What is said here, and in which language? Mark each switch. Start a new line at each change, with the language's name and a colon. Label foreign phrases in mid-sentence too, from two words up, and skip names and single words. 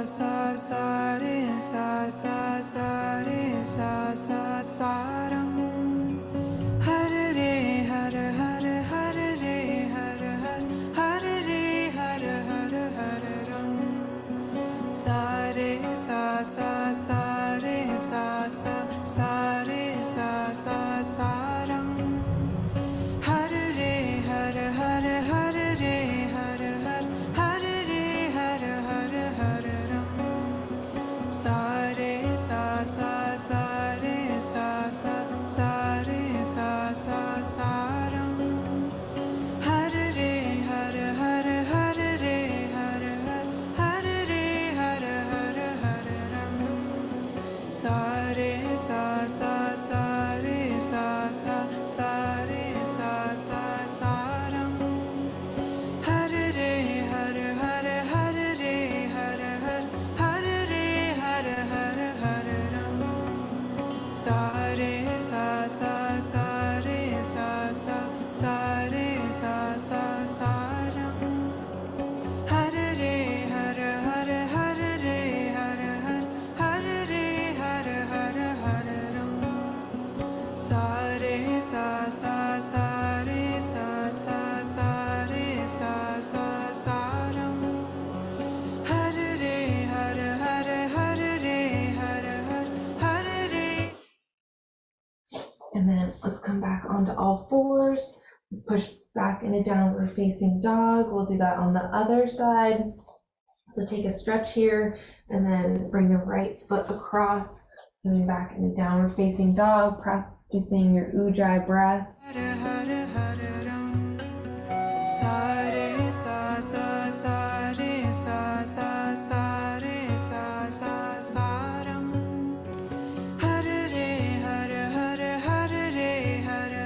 Sanskrit: sa sa re sa sa sa re sa sa sa ram. Har re har har har re har har har re har har har ram. Sa re sa sa sa re sa sa sa re sa sa sa ram. Har re har har har re har har har re har har har ram. Sa re sa sa sa re sa sa sa re sa sa sa ram. Har re har har har re har har har re har har har ram. Sa re sa sa sa re sa sa sa re sa sa sa ram. Har re har har har re har har har re har har har ram. Sa re sa sa sa re sa sa sa re sa sa sa ram. Har re har har har re har har har re har har har ram. Sa re sa sa sa re sa sa sa re sa sa sa ram. Har re har har har re har har har re.
English: And then let's come back onto all fours. Let's push back into downward facing dog. We'll do that on the other side. So take a stretch here and then bring the right foot across, coming back into downward facing dog, practicing your ujjayi breath.
Sanskrit: Har har har ram. Sa re sa sa sa re sa sa sa re sa sa sa ram. Har re har har har re har